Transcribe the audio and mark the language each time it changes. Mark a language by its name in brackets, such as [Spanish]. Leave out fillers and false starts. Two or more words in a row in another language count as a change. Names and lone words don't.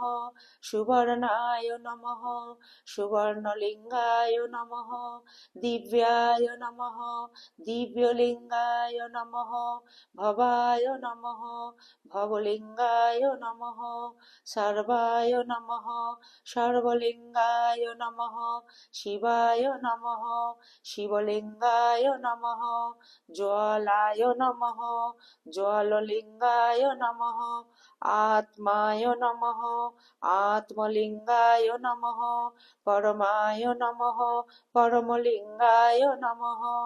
[Sanskrit] সুবর্ণায় নমঃ। সুবর্ণলিঙ্গায় নমঃ। দিব্যায় নমঃ। দিব্যলিঙ্গায় নমঃ। ভবায় নমঃ। ভবলিঙ্গায় নমঃ। সর্বায় নমঃ। সর্বলিঙ্গায় নমঃ। শিবায় নমঃ। শিবলিঙ্গায় নমঃ। জ্বালায় নমঃ। জ্বাললিঙ্গায় নমঃ। আত্মায় নমঃ। আত্মলিঙ্গায় নমঃ। পরমায় নমঃ। পরমলিঙ্গায় নমঃ।